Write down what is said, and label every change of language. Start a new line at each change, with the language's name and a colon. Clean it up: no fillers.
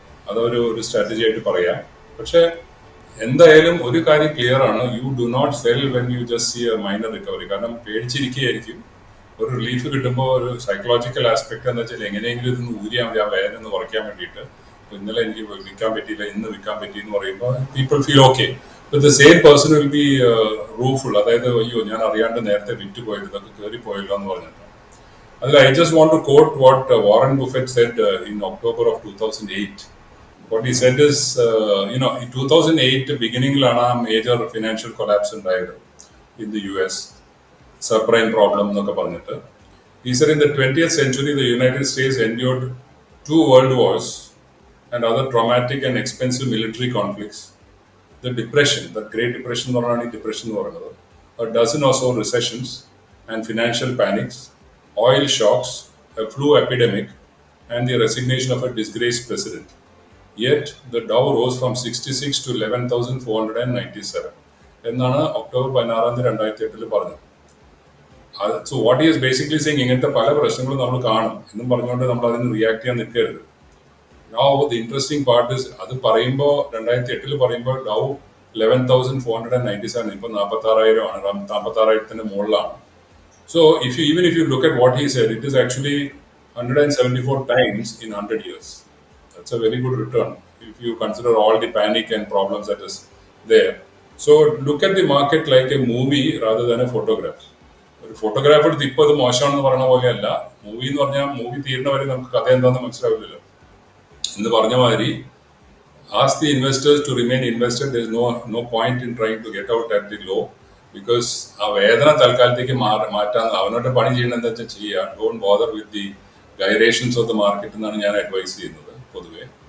Malayalam: അതൊരു സ്ട്രാറ്റജി ആയിട്ട് പറയാം. പക്ഷേ എന്തായാലും ഒരു കാര്യം ക്ലിയർ ആണ്,
English: You do not sell when you just see a minor recovery.
Malayalam: കാരണം പേടിച്ചിരിക്കുകയായിരിക്കും. ഒരു റിലീഫ് കിട്ടുമ്പോൾ ഒരു സൈക്കോളജിക്കൽ ആസ്പെക്ട് എന്ന് വെച്ചാൽ എങ്ങനെയെങ്കിലും ഇതൊന്ന് ഊരിയാൽ മതി, ആ വേദന ഒന്ന് കുറയ്ക്കാൻ വേണ്ടിയിട്ട്. ഇന്നലെ എനിക്ക് വിൽക്കാൻ പറ്റിയില്ല, ഇന്ന് വിൽക്കാൻ പറ്റി എന്ന് പറയുമ്പോൾ
English: People feel okay. But the same person will be rueful.
Malayalam: അതായത് അയ്യോ ഞാൻ അറിയാണ്ട് നേരത്തെ വിറ്റ് പോയത്, ഇതൊക്കെ കയറി പോയല്ലോ എന്ന് പറഞ്ഞിട്ട്. അതിൽ
English: I just want to quote what Warren Buffett said in October of 2008. What he said is, in 2008 beginning
Malayalam: ലാണ് ആ മേജർ ഫിനാൻഷ്യൽ കൊളാപ്സ് ഉണ്ടായത്
English: in the US, subprime problem
Malayalam: എന്നൊക്കെ പറഞ്ഞിട്ട്.
English: He said in the 20th century the United States endured 2 world wars and other traumatic and expensive military conflicts. The depression, the Great Depression
Malayalam: എന്ന് പറഞ്ഞാണ് ഈ depression എന്ന് പറയുന്നത്,
English: a dozen or so recessions and financial panics, oil shocks, a flu epidemic, and the resignation of a disgraced president. Yet the Dow rose from 66 to 11,497
Malayalam: എന്നാണ് October 16 2008 പറഞ്ഞത്.
English: So what he is basically saying,
Malayalam: ഇങ്ങനത്തെ പല പ്രശ്നങ്ങളും നമ്മൾ കാണും എന്നും പറഞ്ഞുകൊണ്ട് നമ്മൾ അതിന് റിയാക്ട് ചെയ്യാൻ നിൽക്കരുത്.
English: Now the interesting part is,
Malayalam: അത് പറയുമ്പോൾ 2008 പറയുമ്പോൾ ഡൗ 11,497, ഇപ്പോൾ 46,000 ആണ്, 46,000 മുകളിലാണ്.
English: So if you look at what he said, it is actually 174 times in 100 years. That's a very good return if you consider all the panic and problems that is there. So look at the market like a movie rather than a photograph.
Malayalam: ഒരു photograph എടുത്ത് ഇപ്പോൾ അത് മോശമാണെന്ന് പറയുന്ന പോലെയല്ല, movie എന്ന് പറഞ്ഞാൽ movie തീരുന്ന വരെ നമുക്ക് കഥ എന്താണെന്ന് മനസ്സിലാവില്ലല്ലോ എന്ന് പറഞ്ഞ മാതിരി,
English: ask the investors to remain invested. There is no point in trying to get out at the low, because
Malayalam: ആ വേദന തൽക്കാലത്തേക്ക് മാറ്റാൻ അവനോട്ട് പണി ചെയ്യണം എന്താ വെച്ചാൽ ചെയ്യുക.
English: don't bother with the gyrations of the market
Malayalam: എന്നാണ് ഞാൻ അഡ്വൈസ് ചെയ്യുന്നത് പൊതുവെ.